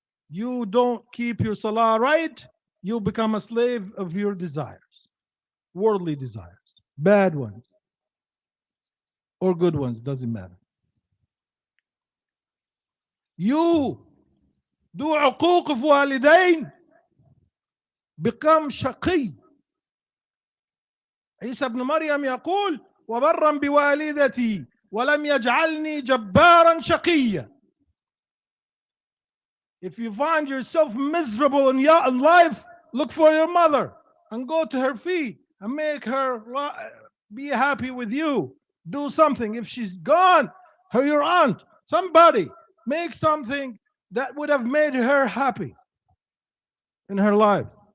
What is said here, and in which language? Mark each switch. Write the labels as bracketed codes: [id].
[en] You don't keep your salah right, you become a slave of your desires. Worldly desires. Bad ones. Or good ones, doesn't matter. You do عقوق of walidain, become shaqi. [ar] عيسى ابن مريم يقول وبرا بوالدتي ولم يجعلني جبارا شقيا. [en] If you find yourself miserable in life, look for your mother and go to her feet and make her be happy with you. Do something. If she's gone, your aunt, somebody, make something that would have made her happy in her life.